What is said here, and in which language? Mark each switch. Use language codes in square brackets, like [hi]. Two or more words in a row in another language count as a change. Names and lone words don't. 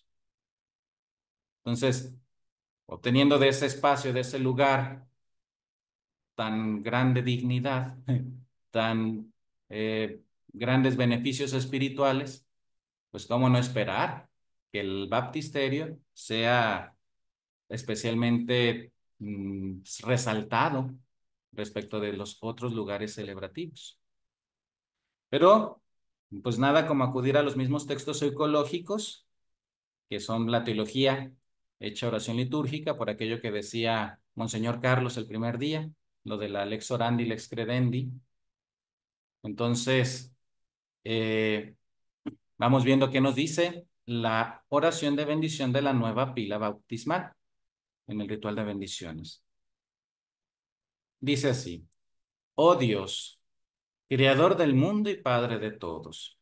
[es] Entonces, obteniendo de ese espacio, de ese lugar, tan grande dignidad, tan grandes beneficios espirituales, pues cómo no esperar que el baptisterio sea especialmente resaltado respecto de los otros lugares celebrativos. Pero, pues nada como acudir a los mismos textos ecológicos, que son la teología hecha oración litúrgica, por aquello que decía Monseñor Carlos el primer día, lo de la [la] lex orandi, lex credendi. [es] Entonces, vamos viendo qué nos dice la oración de bendición de la nueva pila bautismal en el ritual de bendiciones. Dice así: oh Dios, creador del mundo y Padre de todos.